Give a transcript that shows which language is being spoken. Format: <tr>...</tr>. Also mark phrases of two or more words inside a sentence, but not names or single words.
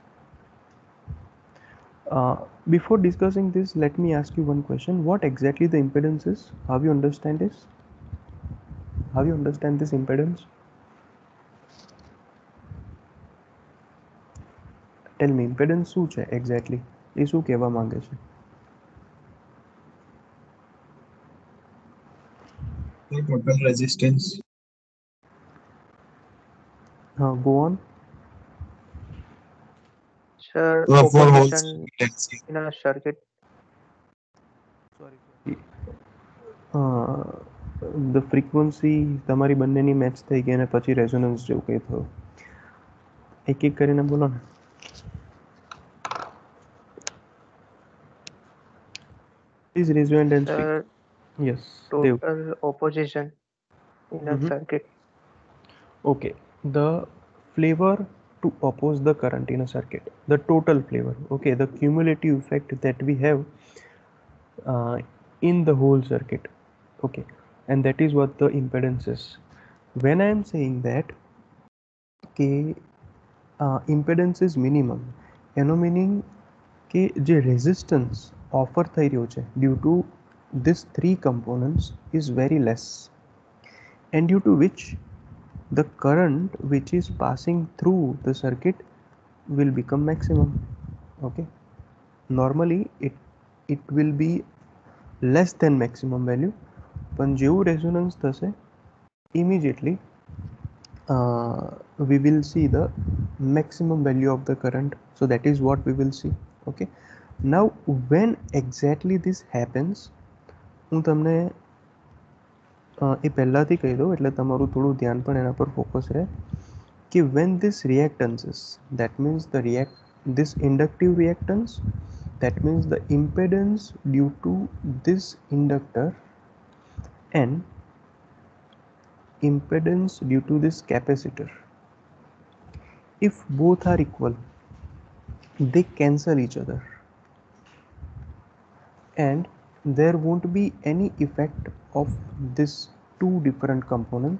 <en>Before discussing this, let me ask you one question. What exactly the impedance is? How you understand this? How you understand this impedance? Tell me, impedance</en> <gu>શું છે</gu> <en>exactly?</en> <gu>એ શું કહેવા માંગે છે?</gu> <en>Total resistance. Go on. Sir, For whole opposition circuit. in a circuit. Sorry. The frequency</en> <gu>તમારી બંનેની મેચ થઈ ગઈ અને પછી રેઝોનન્સ જેવું કંઈ થયું. એક એક કરીને બોલો ને.</gu> <en>Please raise your hand and speak. Sir, Yes, Dev. total opposition in a circuit. Okay, the flavor to oppose the current in a circuit, the total flavor. Okay, the cumulative effect that we have in the whole circuit. Okay, and that is what the impedance is. When I am saying that impedance is minimum,</en> <gu>એનો meaning કે જે resistance offer થઈ રહ્યો છે</gu> <en>due to this three components is very less, and due to which the current which is passing through the circuit will become maximum. Okay, normally it will be less than maximum value.</en> <gu>પણ જેવું રેઝોનન્સ થશે</gu> <en>immediately we will see the maximum value of the current. So that is what we will see. Okay, now when exactly this happens,</en> <gu>હું તમને એ પહેલાંથી કહી દઉં એટલે તમારું થોડું ધ્યાન પણ એના પર ફોકસ રહે કે</gu> <en>when this reactances, that means this inductive reactance, that means the impedance due to this inductor and impedance due to this capacitor, if both are equal, they cancel each other and there won't be any effect of this two different components.</en>